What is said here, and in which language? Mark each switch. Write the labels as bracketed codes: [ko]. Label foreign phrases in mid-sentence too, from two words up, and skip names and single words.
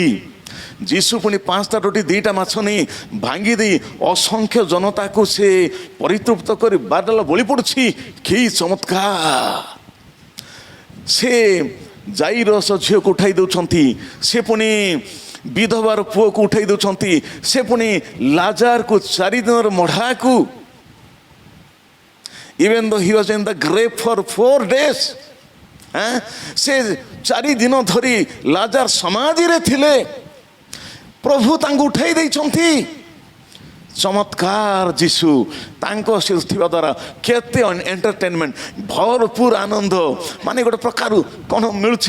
[or] ଯୀଶୁ ପୁଣି 5ଟା ରୋଟି 2ଟା ମାଛ ନେଇ ଭାଙ୍ଗି ଦେଇ ଅସଂଖ୍ୟ ଜନତାକୁ ସେ ପରିତୃପ୍ତ କରି 12 ଡାଲ ବଳି ପଡ଼ୁଛି। କି ଚମତ୍କାର! ସେ ଜାଇରସ ଝିଅକୁ ଉଠାଇ ଦେଉଛନ୍ତି, ସେ ପୁଣି ବିଧବାର ପୁଅକୁ ଉଠାଇ ଦେଉଛନ୍ତି, ସେ ପୁଣି ଲାଜାରକୁ 4 ଦିନର ମଢ଼ାକୁ, [en] even though he was in the grave for 4 days, [or] ସେ 4 ଦିନ ଧରି ଲାଜାର ସମାଧିରେ ଥିଲେ, ପ୍ରଭୁ ତାଙ୍କୁ ଉଠାଇ ଦେଇଛନ୍ତି। ଚମତ୍କାର! ଯୀଶୁ ତାଙ୍କ ସହିତ ଥିବା ଦ୍ୱାରା କେତେ ଏଣ୍ଟରଟେନମେଣ୍ଟ, ଭରପୁର ଆନନ୍ଦ, ମାନେ ଗୋଟେ ପ୍ରକାର କ'ଣ ମିଳୁଛି?